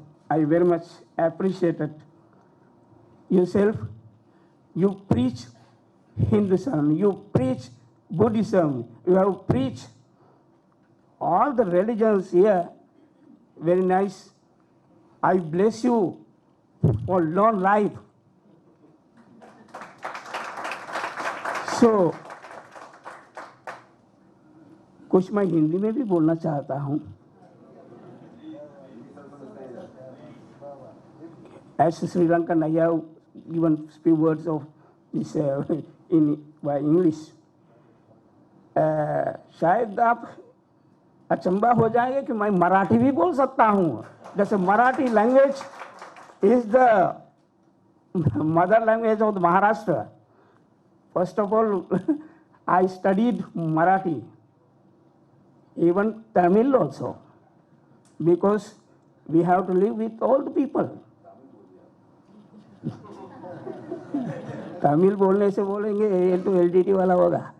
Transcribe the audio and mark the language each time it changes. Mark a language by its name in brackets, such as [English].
[English] I very much appreciate it. Yourself, you preach Hinduism, you preach Buddhism, you have preached all the religions here. Very nice. I bless you for long life. [Hindi] So, कुछ मैं हिंदी में भी बोलना चाहता हूँ. [English] As Sri Lankan, I have given few words of this by English. [Hindi] शायद आप अचंबा हो जाएंगे कि मैं मराठी भी बोल सकता हूँ. जैसे Marathi language [English] is the mother language of the Maharashtra. First of all, I studied Marathi, even Tamil also, because we have to live with all the people. [Hindi] Tamil बोलने से बोलेंगे ये तो एलटीटी वाला होगा।